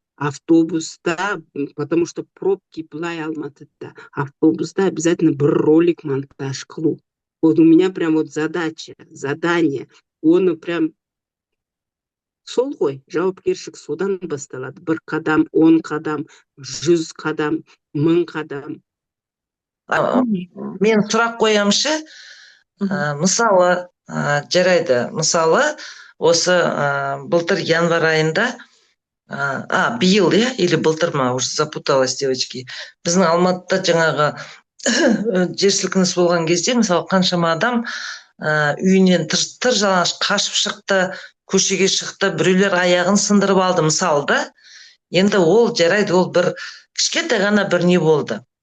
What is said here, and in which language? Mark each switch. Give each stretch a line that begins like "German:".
Kazakh: Автобуста,
Russian: потому что пробки
Kazakh: былай Алматыда, автобуста обязательно бір ролик монтаж қылу.
Russian: Вот у меня прям вот задание.
Kazakh: Оны прям сол ғой, жауапкершілік содан басталады. 1 қадам, 10 қадам, 100 қадам, 1000 қадам. мен сұрақ қоямшы. Мысалы, жарайды, мысалы, осы былтыр январь айында, биыл, или былтыр ма,
Russian: уже запуталась, девочки.
Kazakh: Біздің Алматыда жаңағы жер сілкініс болған кезде, мысалы, қаншама адам үйінен тыр жалаңаш қашып шықты, көшеге шықты, біреулер аяғын сындырып алды, мысалы да. Енді ол жарайды, ол бір кішкентай ғана бір не болды.